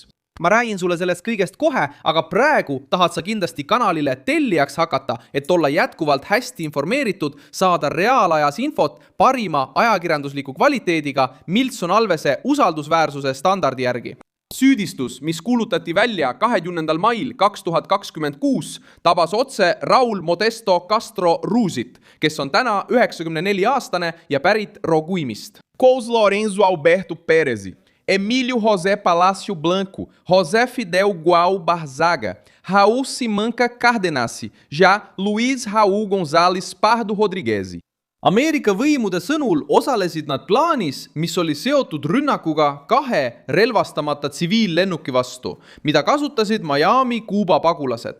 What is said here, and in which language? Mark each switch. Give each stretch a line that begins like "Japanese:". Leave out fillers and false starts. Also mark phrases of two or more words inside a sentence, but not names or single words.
Estonian: Ma räägin sulle sellest kõigest kohe, aga praegu tahad sa kindlasti kanalile tellijaks hakata, et olla jätkuvalt hästi informeeritud, saada reaalajas infot parima ajakirjandusliku kvaliteediga Milson Alvese usaldusväärsuse standardi järgi. Süüdistus, mis kuulutati välja 20. mail 2026, tabas otse Raul Modesto Castro Ruusit, kes on täna 94-aastane ja pärit Roguimist. Cous Lorenzo Alberto Pérez, Emílio José Palacio Blanco, José Fidel Gual Barzaga, Raul Simanca Cardenassi ja Luis Raúl González Pardo Rodriguez. Ameerika võimude sõnul osalesid nad plaanis, mis oli seotud rünnakuga 2 relvastamata tsiviillennuki vastu, mida kasutasid Miami Kuuba pagulased.